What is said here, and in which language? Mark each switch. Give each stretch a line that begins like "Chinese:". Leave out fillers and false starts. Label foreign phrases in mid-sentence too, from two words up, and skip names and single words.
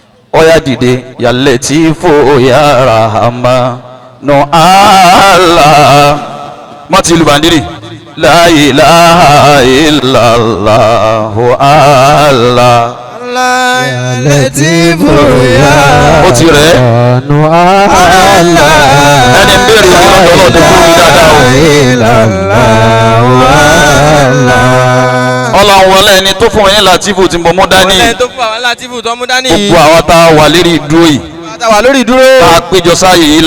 Yoruba: ọ̀yá dìde
Arabic: يا لطيف يا رحمن الله
Yoruba: mọ́ ti lu bàndírì
Arabic: لا إله إلا الله الله يا لطيف يا
Yoruba: ó ti rẹ̀
Arabic: رحمن الله
Yoruba: ẹni bẹ̀rẹ̀ ọlọ́dọ̀ tó kúrò dáadáa ọlọ́run wọlé ẹni tó fún ẹ̀yin Latifu tí mo mú dání gbogbo àwọn tá a wà lérí ìdúró yìí tá a péjọ sáàyè yìí